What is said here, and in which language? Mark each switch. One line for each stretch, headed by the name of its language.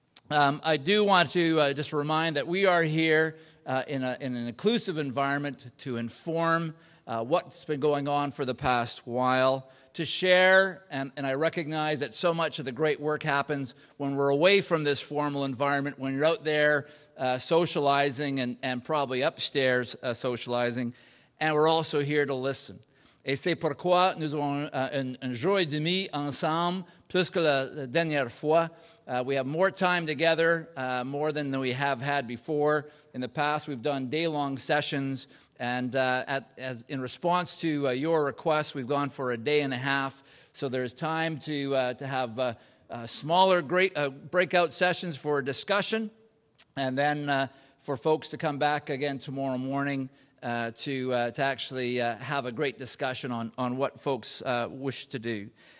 English: I do want to just remind that we are here in an inclusive environment to inform what's been going on for the past while, to share, and I recognize that so much of the great work happens when we're away from this formal environment, when you're out there socializing and probably upstairs socializing, and we're also here to listen.
French: Et c'est pourquoi nous avons un jour et demi ensemble, plus que la dernière fois.
English: We have more time together, more than we have had before. In the past, we've done day-long sessions, and in response to your requests, we've gone for a day and a half. So there's time to have smaller breakout sessions for discussion, and then for folks to come back again tomorrow morning to actually have a great discussion on what folks wish to do.